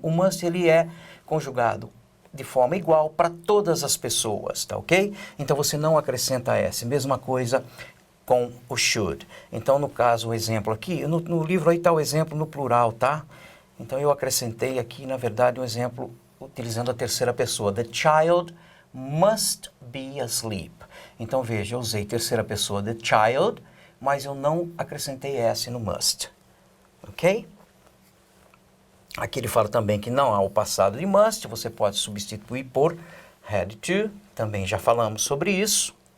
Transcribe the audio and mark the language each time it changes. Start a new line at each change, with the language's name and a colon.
Portuguese: O must, ele é conjugado de forma igual para todas as pessoas, tá ok? Então você não acrescenta S. Mesma coisa com o should. Então, no caso, o exemplo aqui, no livro aí está o exemplo no plural, tá? Então, eu acrescentei aqui, na verdade, um exemplo utilizando a terceira pessoa.
English: The child must be asleep.
Portuguese: Então, veja, eu usei terceira pessoa, the child, mas eu não acrescentei S no must. Ok? Aqui ele fala também que não há o passado de must, você pode substituir por had to, também já falamos sobre isso.